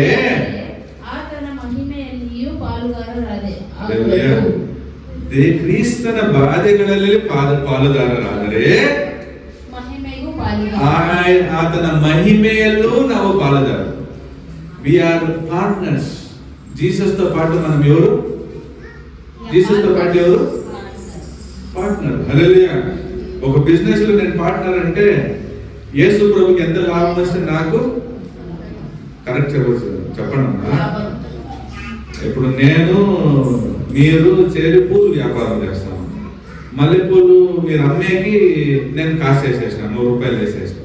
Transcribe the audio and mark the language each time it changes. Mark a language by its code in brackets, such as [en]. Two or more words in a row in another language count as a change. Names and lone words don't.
[kn] ಆತನ ಮಹಿಮೆಯಲ್ಲಿಯೂ ಪಾಲುಗಾರರಾದೆ. ಕ್ರಿಸ್ತನ ಬಾಧೆಗಳಲ್ಲಿ ಪಾಲುದಾರರಾದರೆ ಮಹಿಮೆಗೂ ಆತನ ಮಹಿಮೆಯಲ್ಲೂ ನಾವು ಪಾಲುದಾರರು. [en] We are partners. [te] జీసస్ తో పాటు మనం ఎవరు? జీసస్ తో పాటు ఎవరు? పార్ట్నర్. హల్లెలూయా. ఒక బిజినెస్ లో నేను పార్ట్నర్ అంటే యేసు ప్రభుకి ఎంత లాభం వస్తే నాకు కరెక్ట్ చెప్పండి. ఇప్పుడు మీరు చేరి పూలు వ్యాపారం చేస్తాను, మల్లెపూలు మీరు అమ్మేకి నేను కాస్ట్ వేసేసిన 100 రూపాయలు వేసేసిన.